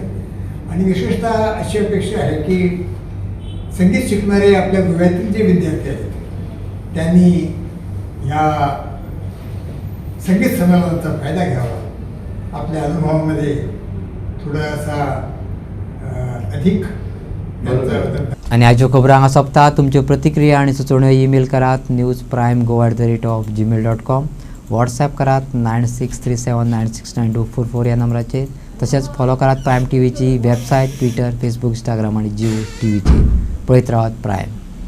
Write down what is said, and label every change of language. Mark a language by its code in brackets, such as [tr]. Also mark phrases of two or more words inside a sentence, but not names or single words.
[mr] आणि विशेषतः अशी अपेक्षा आहे की संगीत शिकणारे आपल्या गोव्यातील जे विद्यार्थी आहेत त्यांनी ह्या संगीत संमेलनाचा फायदा घ्यावा, आपल्या अनुभवामध्ये थोडासा अधिक. [kok] आणि आजच्यो खबरो हांगा सोंपता. तुमच्यो प्रतिक्रिया आनी सुचोवण्यो ईमेल करात newsprime@gmail.com. व्हॉट्सॲप करात 9637969244 ह्या नंबराचेर. तशेंच फॉलो करात प्रायम टीव्हीची वेबसायट, ट्विटर, फेसबुक, इंस्टाग्राम आनी जिओ टीव्हीचेर. पळयत रावात प्रायम.